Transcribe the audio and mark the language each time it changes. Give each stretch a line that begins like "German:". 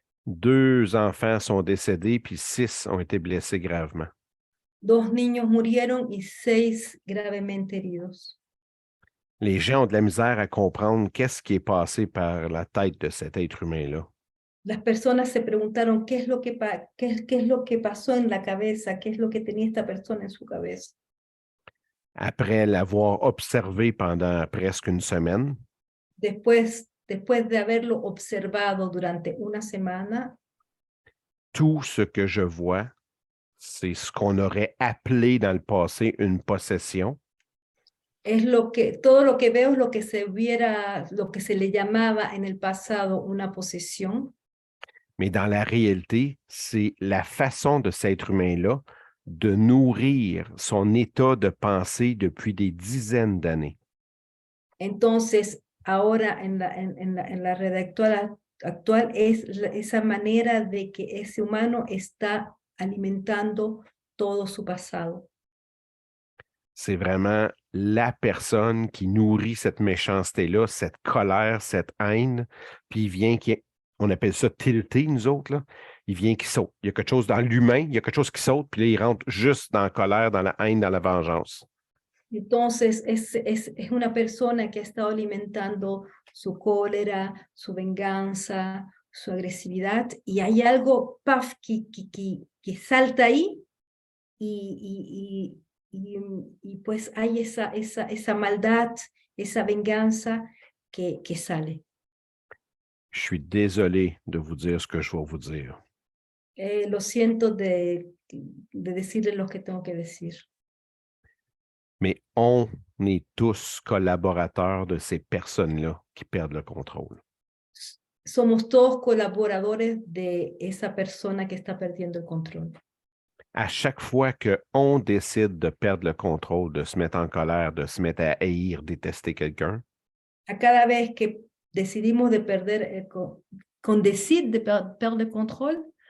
French: 2 enfants sont décédés, puis 6 ont été blessés gravement.
Spanish: 2 niños murieron y 6 gravemente heridos.
French: Les gens ont de la misère à comprendre qu'est-ce qui est passé par la tête de cet être humain-là.
Spanish: Las personas se preguntaron qué es lo que qué es lo que pasó en la cabeza, qué es lo que tenía esta persona en su cabeza.
French: Après l'avoir observé pendant presque une semaine,
Spanish: Después de haberlo observado durante una semana,
French: tout ce que je vois, c'est ce qu'on aurait appelé dans le passé une possession.
Spanish: todo lo que veo es lo que lo que se le llamaba en el pasado una posesión.
French: Mais dans la réalité, c'est la façon de cet être humain-là de nourrir son état de pensée depuis des dizaines d'années.
Spanish: Entonces, ahora en la red actual es esa manera de que ese humano está alimentando todo su pasado.
French: C'est vraiment la personne qui nourrit cette méchanceté-là, cette colère, cette haine, puis il vient on appelle ça tilter, nous autres, là. Il vient qui saute. Il y a quelque chose dans l'humain, il y a quelque chose qui saute, puis là, il rentre juste dans la colère, dans la haine, dans la vengeance.
Spanish: Entonces, es una persona que ha estado alimentando su cólera, su venganza, su agresividad, y hay algo, paf, que salta ahí, y pues hay esa maldad, esa venganza que sale.
French: Je suis désolé de vous dire ce que je vais vous dire.
Spanish: Lo siento de decirle lo que tengo que decir.
French: Mais on est tous collaborateurs de ces personnes-là qui perdent le contrôle.
Spanish: Somos todos colaboradores de esa persona que está perdiendo el control.
French: À chaque fois qu'on décide de perdre le contrôle, de se mettre en colère, de se mettre à haïr, détester quelqu'un,
Spanish: A cada vez que decidimos de perder, con decir de perdre el control,